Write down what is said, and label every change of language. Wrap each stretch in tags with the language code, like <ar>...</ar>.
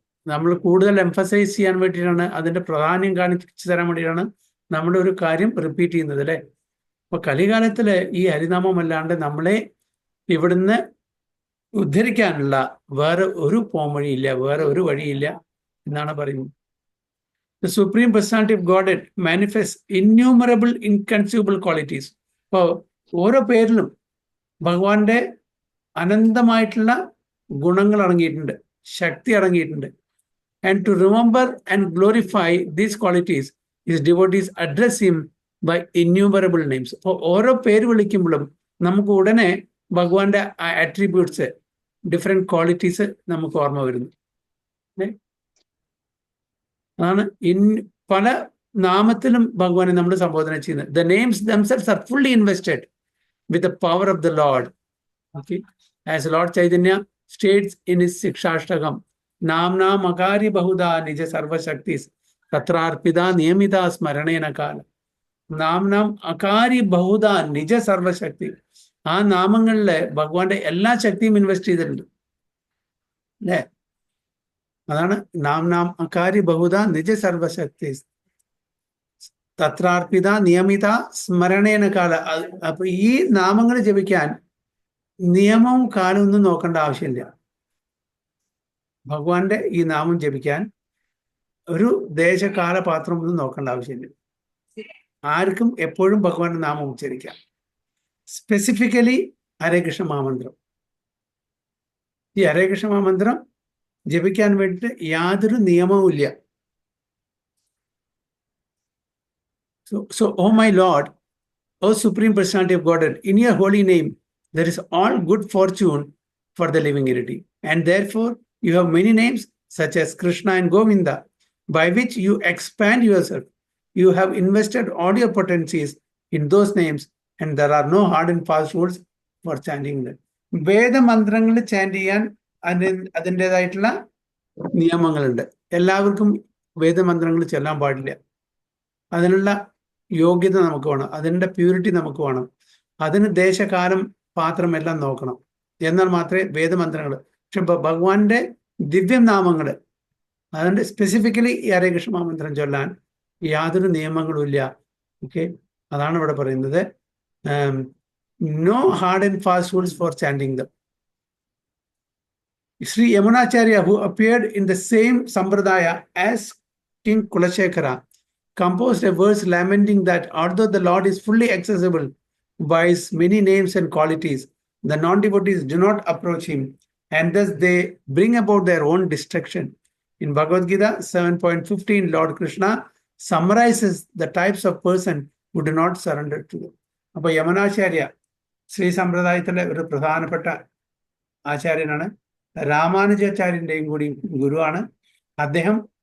<ml>നമ്മൾ കൂടുതൽ എംഫസൈസ് ചെയ്യാൻ വേണ്ടിയിട്ടാണ്, അതിന്റെ പ്രാധാന്യം കാണിച്ചു തരാൻ വേണ്ടിയിട്ടാണ് നമ്മുടെ ഒരു കാര്യം റിപ്പീറ്റ് ചെയ്യുന്നത്, അല്ലെ? അപ്പൊ കലികാലത്തില് ഈ ഹരിനാമം അല്ലാണ്ട് നമ്മളെ ഇവിടുന്ന് ഉദ്ധരിക്കാനുള്ള വേറെ ഒരു പോംവഴിയില്ല, വേറെ ഒരു വഴിയില്ല എന്നാണ് പറയുന്നത്.</ml> <en>The Supreme Personality of Godhead manifests innumerable inconceivable qualities.</en> <ml>അപ്പോൾ ഓരോ പേരിലും ഭഗവാന്റെ അനന്തമായിട്ടുള്ള ഗുണങ്ങൾ അടങ്ങിയിട്ടുണ്ട്, ശക്തി അടങ്ങിയിട്ടുണ്ട്.</ml> <en>And to remember and glorify these qualities, his devotees address him by innumerable names.</en> <ml>അപ്പോൾ ഓരോ പേര് വിളിക്കുമ്പോഴും നമുക്ക് ഉടനെ ഭഗവാന്റെ ആട്രിബ്യൂട്ട്സ്,</ml> <en>different qualities</en> <ml>നമുക്ക് ഓർമ്മ വരുന്നു. അതാണ് പല നാമത്തിലും ഭഗവാനെ നമ്മൾ സംബോധന ചെയ്യുന്നത്.</ml> <en>The names themselves are fully invested with the power of the Lord. Okay, as Lord Chaitanya states in his Shikshashtakam,</en> <sa>Namna Makari Bahuda Nija Sarva Shaktis Tatrarpida Niyamita Smaranena Kala. Namnam Akari Bahuda Nija Sarva Shakti.</sa> <ml>ആ നാമങ്ങളില് ഭഗവാന്റെ എല്ലാ ശക്തിയും invest ചെയ്തിട്ടുണ്ട്, അല്ലേ?</ml> <sa>അതാണ് നാം അകാരി ബഹുദ നിജ സർവശക്തി തത്രാർപ്പിത നിയമിത സ്മരണേന കാല.</sa> <ml>അപ്പൊ ഈ നാമങ്ങൾ ജപിക്കാൻ നിയമവും കാലവും ഒന്നും നോക്കേണ്ട ആവശ്യമില്ല. ഭഗവാന്റെ ഈ നാമം ജപിക്കാൻ ഒരു ദേശകാല പാത്രമൊന്നും നോക്കേണ്ട ആവശ്യമില്ല. ആർക്കും എപ്പോഴും ഭഗവാന്റെ നാമം ഉച്ചരിക്കാം. സ്പെസിഫിക്കലി ഹരേ കൃഷ്ണ മഹാമന്ത്രം, ഈ ഹരേ കൃഷ്ണ മഹാമന്ത്രം ജപിക്കാൻ വേണ്ടിയിട്ട് യാതൊരു നിയമവും ഇല്ല.</ml> <en>So, oh my Lord, O Supreme Personality of Godhead, in your holy name there is all good fortune for the living entity, and therefore you have many names such as Krishna and Govinda, by which you expand yourself. You have invested all your potencies in those names, and there are no hard and fast rules for chanting them.</en> <ml>വേദമന്ത്രങ്ങൾ chant ചെയ്യാൻ അതിൻ്റെതായിട്ടുള്ള നിയമങ്ങളുണ്ട്. എല്ലാവർക്കും വേദമന്ത്രങ്ങൾ ചെല്ലാൻ പാടില്ല. അതിനുള്ള യോഗ്യത നമുക്ക് വേണം, അതിൻ്റെ പ്യൂരിറ്റി നമുക്ക് വേണം. അതിന് ദേശകാലം പാത്രം എല്ലാം നോക്കണം, എന്നാൽ മാത്രമേ വേദമന്ത്രങ്ങൾ. പക്ഷെ ഭഗവാന്റെ ദിവ്യനാമങ്ങൾ, അതുകൊണ്ട് സ്പെസിഫിക്കലി ഈ ഹരേ കൃഷ്ണ മഹാമന്ത്രം ചൊല്ലാൻ യാതൊരു നിയമങ്ങളും ഇല്ല. ഓക്കെ, അതാണ് ഇവിടെ പറയുന്നത്.</ml> <en>No hard and fast rules for chanting them. Sri Yamunacharya, who appeared in the same sampradaya as King Kulashekara, composed a verse lamenting that although the Lord is fully accessible by his many names and qualities, the non-devotees do not approach him, and thus they bring about their own destruction. In Bhagavad Gita 7.15, Lord Krishna summarizes the types of person who do not surrender to them.</en> <ml>അപ്പൊ യമനാചാര്യ ശ്രീ സമ്പ്രദായത്തിലെ ഒരു പ്രധാനപ്പെട്ട ആചാര്യനാണ്. രാമാനുജാചാര്യന്റെയും കൂടി ഗുരുവാണ് അദ്ദേഹം.</ml>